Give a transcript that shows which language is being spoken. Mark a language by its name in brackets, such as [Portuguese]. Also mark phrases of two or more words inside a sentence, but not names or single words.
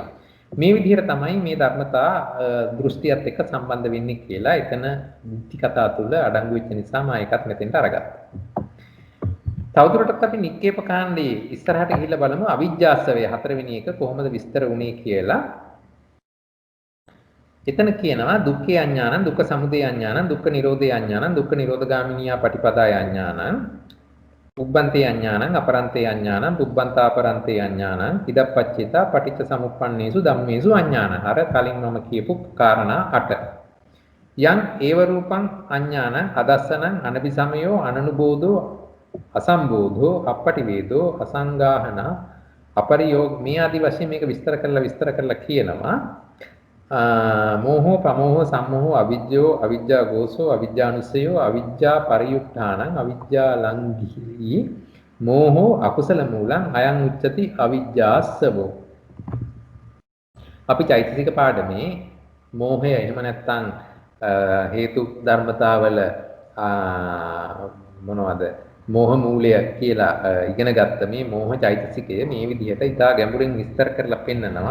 [Sinhala] මේ විදිහට තමයි මේ ධර්මතා දෘෂ්ටියත් එක්ක සම්බන්ධ වෙන්නේ කියලා එතන දිට්ඨි කතා තුල අඩංගු වෙච්ච නිසා මම ඒකත් මෙතෙන්ට අරගත්තා. තවදුරටත් අපි නික්කේප කාණ්ඩේ ඉස්සරහට ගිහිල්ලා බලමු අවිජ්ජාසවය 4 වෙනි එක කොහොමද විස්තර වුනේ කියලා. එතන කියනවා [Pali] දුක්ඛේ අඥානං දුක්ඛ සමුදය අඥානං දුක්ඛ නිරෝධේ අඥානං දුක්ඛ නිරෝධගාමිනියා පටිපදාය අඥානං උබ්බන්තේ අඥානං අපරන්තේ අඥානං පුබ්බන්තාපරන්තේ අඥානං ඉදප්පච්චේතා පටිච්ච සමුප්පන්නේසු ධම්මේසු අඥානං. [Sinhala] අර කලින් මම කියපු කාරණා 8. [Pali] යං ඒව රූපං අඥානං අදස්සනං අනபிසමයෝ අනනුබෝධෝ අසම්බෝධෝ අපටිවේදෝ අසංගාහන අපරියෝග [Sinhala] මේ ආදි වශයෙන් මේක විස්තර කරලා කියනවා. [Pali] මෝහෝ පමෝහෝ සම්මෝහෝ අවිජ්ජෝ අවිජ්ජා ගෝසෝ අවිජ්ජානුස්සයෝ අවිජ්ජා පරියුක්තානං අවිජ්ජා ලංඝී මෝහෝ අකුසල මූලං අයං උච්චති අවිජ්ජාස්සවෝ. [Sinhala] අපි චෛතසික පාඩමේ මෝහය එහෙම නැත්නම් හේතු ධර්මතාවල මොනවද මෝහ මූලය කියලා ඉගෙන ගත්ත මේ මෝහ චෛතසිකය මේ විදිහට ඉතා ගැඹුරින් විස්තර කරලා පෙන්නනවා.